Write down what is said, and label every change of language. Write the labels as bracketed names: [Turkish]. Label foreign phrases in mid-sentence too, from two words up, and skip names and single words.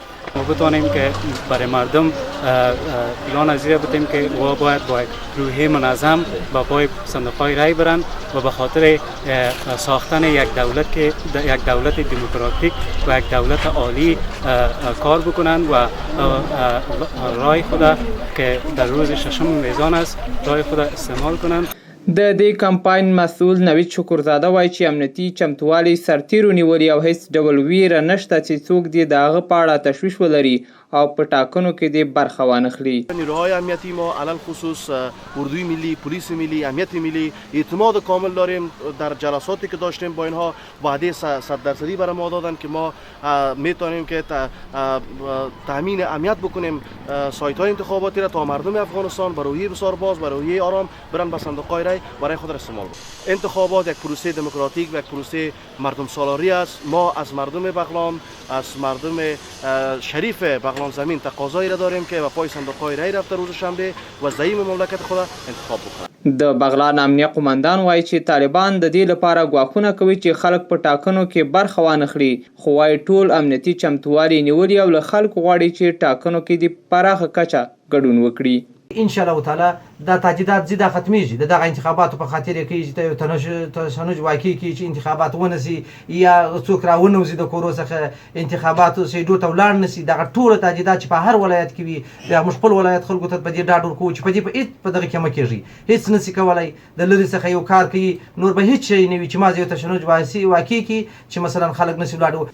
[Persian] ما بتوانیم که برای مردم اعلان از این بدیم که و باید با روحیه منظم با پای صندوق‌های رای برند و به خاطر ساختن یک دولت دموکراتیک و یک دولت عالی کار بکنند و رای خود که در روز ششم میزان است رای خود استعمال کنند. [Pashto] د دې کمپاین مسؤل نوید شکرزاده وایي چې امنیتي چمتووالی سرتیرو نیولي او هیڅ ډول ویره نشته چې څوک دې د هغه په اړه تشویش ولري او په ټاکنو کې دې برخه وانخلي. [Persian] نیروهای امنیتی ما علل خصوص اردوی ملی، پلیس ملی، امنیت ملی اعتماد کامل داریم. در جلساتی که داشتیم با اینها وعده 100% برای ما دادن که ما میتونیم که تامین امنیت بکنیم سایت های انتخاباتی را تا مردم افغانستان با روحیه بسیار باز با روحیه آرام برن به صندوق رای برای خود استعمال کنند. انتخابات یک پروسه دموکراتیک و یک پروسه مردم سالاری است. ما از مردم بغلان، از مردم شریف بغلان زمین تقاضایی را داریم که با پای صندوق‌های رای رفته روز شنبه و زعیم مملکت خود انتخاب بکنند. [Pashto] د بغلان امنیه قومندان وایي چې طالبان د دې لپاره ګواښونه کوي چې خلک په ټاکنو کې برخه وانخلي، خو وایي ټول امنیتي چمتووالي نیولي او له خلکو غواړي چې ټاکنو کې د پراخه کچه ګډون وکړي. [Arabic] ان شاء الله تعالی [Pashto] دا تجدید زیاده ختمیږي دغه انتخاباتو په خاطر کې چې تشنج واقع کی چې انتخابات ونسي یا څوک راونوزي د کورو څخه انتخاباتو سیدو ته ولاړ نسی دغه ټول تجدیدات چې په هر ولایت کې وي د مشخص ولایت خلکو ته په دې ډاډ ورکو چې په دې په دغه کې مکیږي هیڅ نسی کولای د لری څخه یو کار کوي نور به هیڅ شي نه وي چې ما یو تشنج واقع کی چې مثلا خلک نسی ولاړ.